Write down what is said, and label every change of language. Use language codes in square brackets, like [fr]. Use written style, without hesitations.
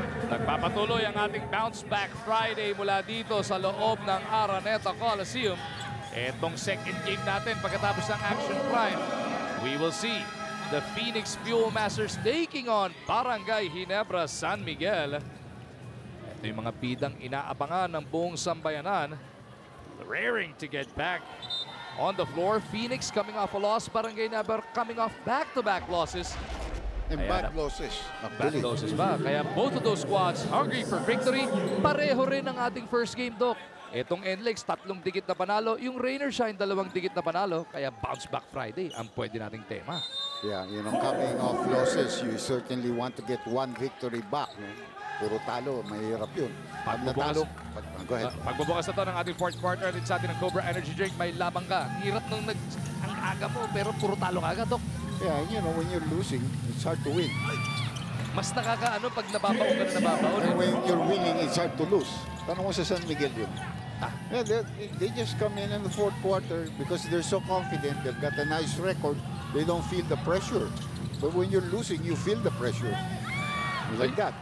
[tl] Nagpapatuloy ang ating Bounce Back Friday mula dito sa loob ng Araneta Coliseum. Etong second game natin pagkatapos ng Action Prime, [en] we will see the Phoenix Fuel Masters taking on Barangay Ginebra San Miguel. [tl] Ito yung mga bidang inaabangan ng buong sambayanan. [en] Raring to get back on the floor. Phoenix coming off a loss. Barangay Ginebra coming off back-to-back losses. And bad losses. Bad losses ba? Kaya both of those squads hungry for victory. [tl] Pareho rin ang ating first game, Doc. Itong NLEX, 3 dikit na panalo. Yung Rainer Shine, 2 dikit na panalo. Kaya Bounce Back Friday ang pwede nating tema. [en] Yeah, you know, coming off losses, you certainly want to get 1 victory back. [tl] No? Puro talo, mahirap yun. Pag natalo, [en] go ahead. [tl] Pagbubukas na to ng ating fourth quarter din sa atin ng Cobra Energy Drink, may labang ka. Hirap nung ang aga mo, pero puro talo ka agad, Doc. [en] Yeah, you know, when you're losing, it's hard to win. [tl] Mas nakakaano pag nababaon ka na nababaon. [en] And when you're winning, it's hard to lose. [tl] Tanong mo sa San Miguel yun. [en] Yeah, they just come in the fourth quarter because they're so confident. They've got a nice record. They don't feel the pressure. But when you're losing, you feel the pressure. Like that.